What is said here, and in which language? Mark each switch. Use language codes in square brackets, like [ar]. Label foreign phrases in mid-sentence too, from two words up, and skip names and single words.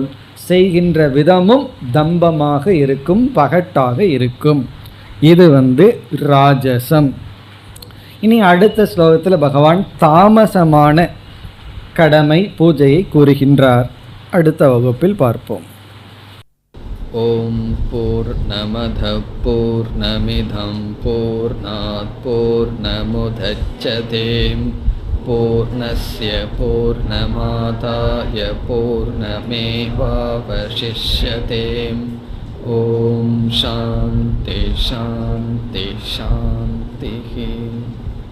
[ta] செய்கின்ற விதமும் தம்பமாக இருக்கும், பகட்டாக இருக்கும். இது ராஜசம். இனி அடுத்த ஸ்லோகத்தில் பகவான் தாமசமான கடமை பூஜையை கூறுகின்றார். அடுத்த வகுப்பில் பார்ப்போம். [sa] ओम् पूर्णमदः पूर्णमिदम् पूर्णात् पूर्णमुदच्यते पूर्णस्य पूर्णमादाय पूर्णमेवावशिष्यते. ओम् शान्ति शान्ति शान्ति.